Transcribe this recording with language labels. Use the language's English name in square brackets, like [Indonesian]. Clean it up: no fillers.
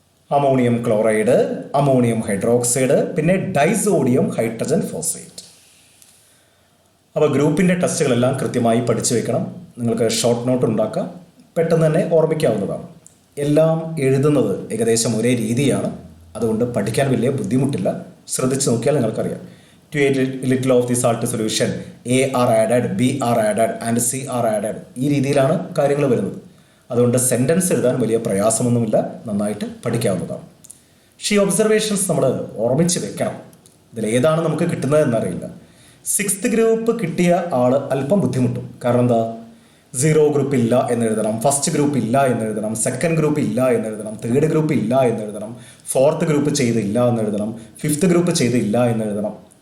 [Malayalam] Ammonium chloride, ammonium hydroxide, പിന്നെ disodium hydrogen phosphate. അപ്പോൾ ഗ്രൂപ്പിൻ്റെ ടെസ്റ്റുകളെല്ലാം കൃത്യമായി പഠിച്ചു വെക്കണം. നിങ്ങൾക്ക് ഷോർട്ട് നോട്ട് ഉണ്ടാക്കാം, പെട്ടെന്ന് തന്നെ ഓർമ്മിക്കാവുന്നതാണ്. എല്ലാം എഴുതുന്നത് ഏകദേശം ഒരേ രീതിയാണ്, അതുകൊണ്ട് പഠിക്കാൻ വലിയ ബുദ്ധിമുട്ടില്ല. ശ്രദ്ധിച്ച് നോക്കിയാൽ നിങ്ങൾക്കറിയാം. [English] To a little of the salt solution, A are added, B are added and C are added. [Malayalam] ഈ രീതിയിലാണ് കാര്യങ്ങൾ വരുന്നത്. അതുകൊണ്ട് സെൻറ്റൻസ് എഴുതാൻ വലിയ പ്രയാസമൊന്നുമില്ല, നന്നായിട്ട് പഠിക്കാവുന്നതാണ്. പക്ഷേ ഈ ഒബ്സർവേഷൻസ് നമ്മൾ ഓർമ്മിച്ച് വെക്കണം. ഇതിലേതാണ് നമുക്ക് കിട്ടുന്നത് എന്നറിയില്ല. സിക്സ്ത് ഗ്രൂപ്പ് കിട്ടിയ ആൾ അല്പം ബുദ്ധിമുട്ടും. കാരണം എന്താ? 0 ഗ്രൂപ്പ് ഇല്ല എന്നെഴുതണം, ഫസ്റ്റ് ഗ്രൂപ്പ് ഇല്ല എന്നെഴുതണം, സെക്കൻഡ് ഗ്രൂപ്പ് ഇല്ല എന്നെഴുതണം, തേർഡ് ഗ്രൂപ്പ് ഇല്ല എന്നെഴുതണം, ഫോർത്ത് ഗ്രൂപ്പ് ചെയ്തില്ല എന്നെഴുതണം, ഫിഫ്ത്ത് ഗ്രൂപ്പ് ചെയ്തില്ല എന്നെഴുതണം.